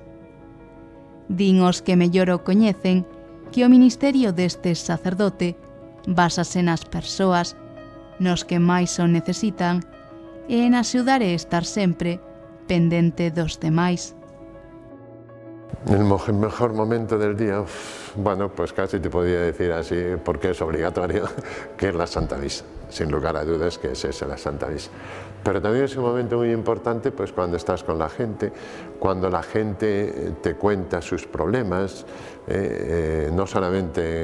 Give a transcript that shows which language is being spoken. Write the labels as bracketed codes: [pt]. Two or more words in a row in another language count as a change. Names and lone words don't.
[gl] Din os que mellor o coñecen que o ministerio deste sacerdote básase nas persoas, nos que máis o necesitan, e en axudar e estar sempre pendente dos demais. [es] El mejor momento del día, bueno, pues casi te podría decir así, porque es obligatorio, que es la Santa Misa. Sin lugar a dudas que es esa la Santa Misa. Pero también es un momento muy importante pues cuando estás con la gente, cuando la gente te cuenta sus problemas, no solamente